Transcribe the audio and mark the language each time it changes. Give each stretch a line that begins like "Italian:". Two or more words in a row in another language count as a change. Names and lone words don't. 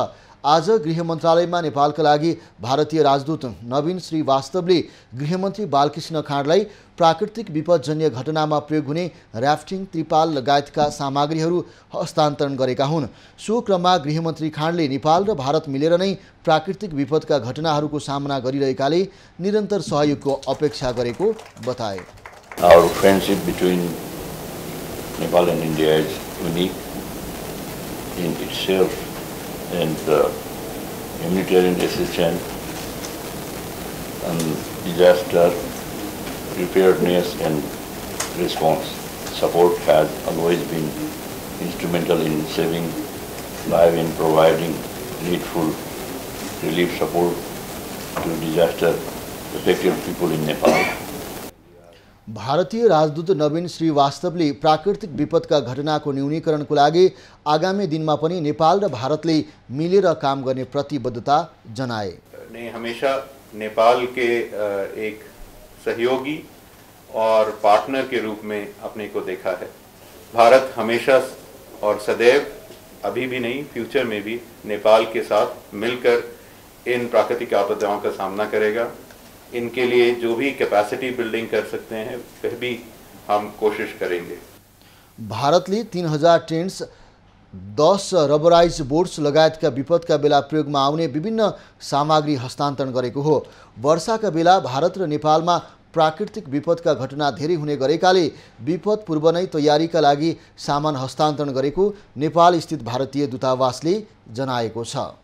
Nepali: आज गृह मन्त्रालयमा नेपालका लागि भारतीय राजदूत नवीन श्रीवास्तवले गृहमन्त्री बालकृष्ण खाँडलाई प्राकृतिक विपदजन्य घटनामा प्रयोग हुने राफ्टिङ, त्रिपाल लगायतका सामग्रीहरू हस्तान्तरण गरेका हुन्। सो क्रममा गृहमन्त्री खाँडले नेपाल र भारत मिलेर नै प्राकृतिक विपदका घटनाहरूको सामना गरिरहेकाले निरन्तर सहयोगको अपेक्षा गरेको बताए।
English: Our friendship between Nepal and India is unique in itself, and humanitarian assistance and disaster preparedness and response support has always been instrumental in saving lives and providing needful relief support to disaster affected people in Nepal.
Nepali: भारतीय राजदूत नवीन श्रीवास्तवले प्राकृतिक विपदका घटनाको न्यूनीकरणको लागि आगामी दिनमा पनि नेपाल र भारतले मिलेर काम गर्ने प्रतिबद्धता जनाए।
Hindi: ने हमेशा नेपाल के एक सहयोगी और पार्टनर के रूप में अपने को देखा है। भारत हमेशा और सदैव, अभी भी नहीं फ्यूचर में भी नेपाल के साथ मिलकर इन प्राकृतिक आपदाओं का सामना करेगा। इनके लिए जो भी
English: capacity building
Hindi: कर सकते हैं वह भी हम कोशिश करेंगे।
Nepali: भारतले 3000 टेन्ट्स, 10
English: rubberised boats
Nepali: लगायतका विपदका बेला प्रयोगमा आउने विभिन्न सामग्री हस्तान्तरण गरेको हो। वर्षाका बेला भारत र नेपालमा प्राकृतिक विपदका घटना धेरै हुने गरेकाले विपद पूर्व नै तयारीका लागि सामान हस्तान्तरण गरेको नेपाल स्थित भारतीय दूतावासले जनाएको छ।